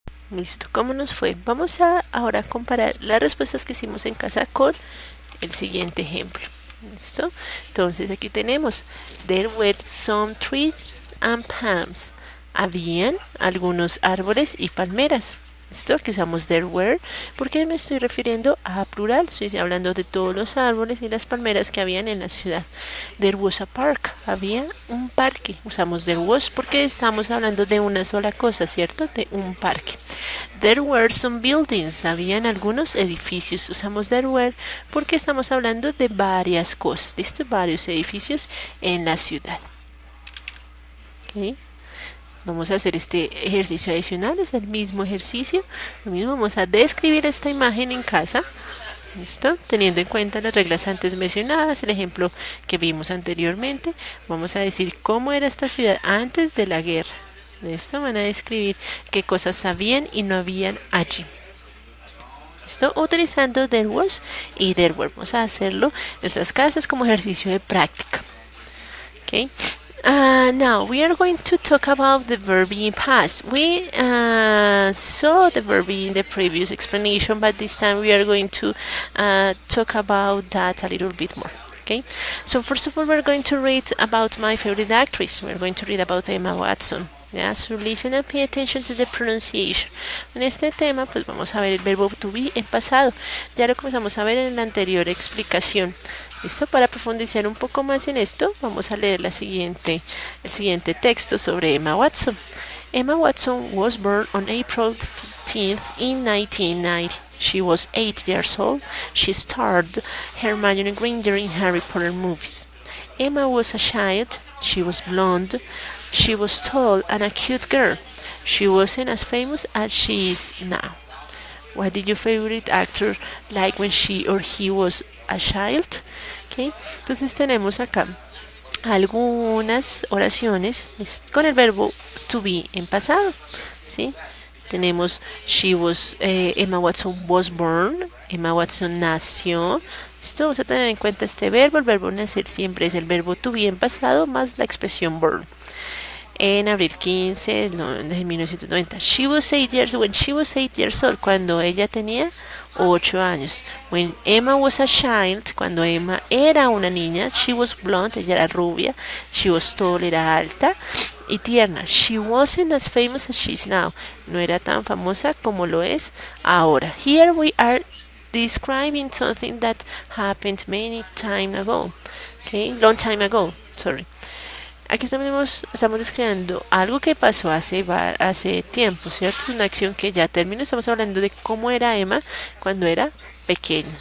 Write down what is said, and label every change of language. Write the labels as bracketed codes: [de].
[es] Listo, ¿cómo nos fue? Vamos a ahora comparar las respuestas que hicimos en casa con el siguiente ejemplo. ¿Listo? Entonces aquí tenemos [en] there were some trees and palms. [es] Habían algunos árboles y palmeras. ¿Listo? Que usamos there were porque me estoy refiriendo a plural. Estoy hablando de todos los árboles y las palmeras que habían en la ciudad. [en] There was a park. [es] Había un parque. Usamos there was porque estamos hablando de una sola cosa, ¿cierto? De un parque. [en] There were some buildings. [es] Habían algunos edificios. Usamos there were porque estamos hablando de varias cosas. ¿Listo? Varios edificios en la ciudad. ¿Okay? Vamos a hacer este ejercicio adicional, es el mismo ejercicio. Lo mismo, vamos a describir esta imagen en casa. ¿Listo? Teniendo en cuenta las reglas antes mencionadas, el ejemplo que vimos anteriormente. Vamos a decir cómo era esta ciudad antes de la guerra. ¿Listo? Van a describir qué cosas habían y no habían allí. ¿Listo? Utilizando there was y there were. Vamos a hacerlo en nuestras casas como ejercicio de práctica. ¿Ok? [en] Now we are going to talk about the verb in past. We saw the verb in the previous explanation, but this time we are going to talk about that a little bit more. Okay, so first of all, we're going to read about my favorite actress. We're going to read about Emma Watson. Yeah, so listen and pay attention to the pronunciation. [es] En este tema, pues vamos a ver el verbo to be en pasado. Ya lo comenzamos a ver en la anterior explicación. ¿Listo? Para profundizar un poco más en esto, vamos a leer el siguiente texto sobre Emma Watson. [en] Emma Watson was born on April 15th in 1990. She was 8 years old. She starred Hermione Granger in Harry Potter movies. Emma was a child. She was blonde. She was tall and a cute girl. She wasn't as famous as she is now. What did your favorite actor like when she or he was a child? Okay. [es] Entonces tenemos acá algunas oraciones con el verbo to be en pasado. ¿Sí? Tenemos [en] Emma Watson was born. [es] Emma Watson nació. Esto vamos a tener en cuenta este verbo. El verbo nacer siempre es el verbo to be en pasado más la expresión born. En abril 15 de 1990. [en] She was 8 years when she was 8 years old. [es] Cuando ella tenía 8 años. [en] When Emma was a child. [es] Cuando Emma era una niña. [en] She was blonde. [es] Ella era rubia. [en] She was tall. [es] Era alta y tierna. [en] She wasn't as famous as she is now. [es] No era tan famosa como lo es ahora. [en] Here we are describing something that happened many time ago. Okay, long time ago. Sorry. [es] Aquí estamos describiendo algo que pasó hace tiempo, ¿cierto? Es una acción que ya terminó. Estamos hablando de cómo era Emma cuando era pequeña.